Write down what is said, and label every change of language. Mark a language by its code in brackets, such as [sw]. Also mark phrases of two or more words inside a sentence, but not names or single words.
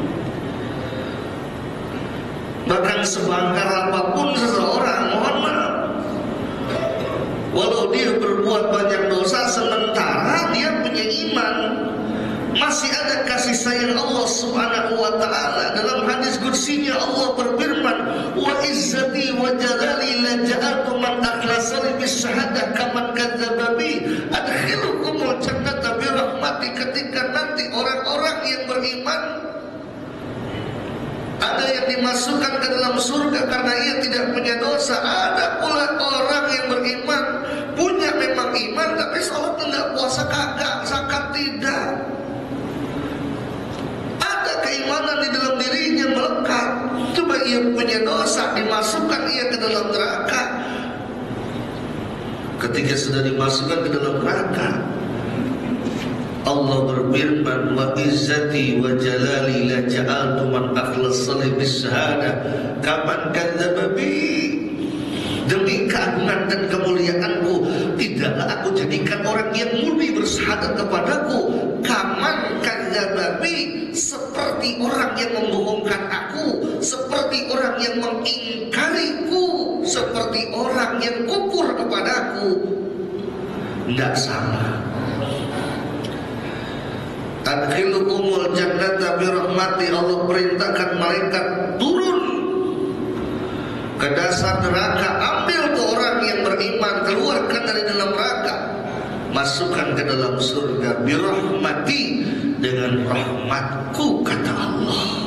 [id] Bahkan sebangkar apapun seseorang, mohon maaf, walau dia berbuat banyak dosa, sementara dia punya iman, masih ada kasih sayang Allah [ar] سبحانه وتعالى. [id] Dalam hadis qudsinya Allah berfirman, [ar] وعزتي وجلالي لا جعلت من أخلصني بالشهادة كمن كذب بي أدخلكم الجنة برحمتي. [id] Ketika nanti orang-orang yang beriman ada yang dimasukkan ke dalam surga karena ia tidak punya dosa, ada pula orang yang beriman punya memang iman tapi sholat tidak, puasa kagak, zakat tidak, keimanan di dalam dirinya melekat, coba ia punya dosa, dimasukkan ia ke dalam neraka. Ketika sudah dimasukkan ke dalam neraka, Allah berfirman, [ar] وعزتي وجلالي لا جعلت من أخلصني بالشهادة كمن كذب بي. [id] Demi keagungan dan kemuliaanku, tidaklah aku jadikan orang yang murni bersyahadat kepadaku [ar] كمن كذب بي, [id] seperti orang yang membohongkan aku, seperti orang yang mengingkariku, seperti orang yang kufur kepadaku. Tidak sama. [ar] أدخلكم الجنة برحمتي. [id] Allah perintahkan malaikat turun ke dasar neraka, ambil tuh orang yang beriman, keluarkan dari dalam neraka, masukkan ke dalam surga [ar] برحمتي, [id] dengan rahmatku, kata Allah.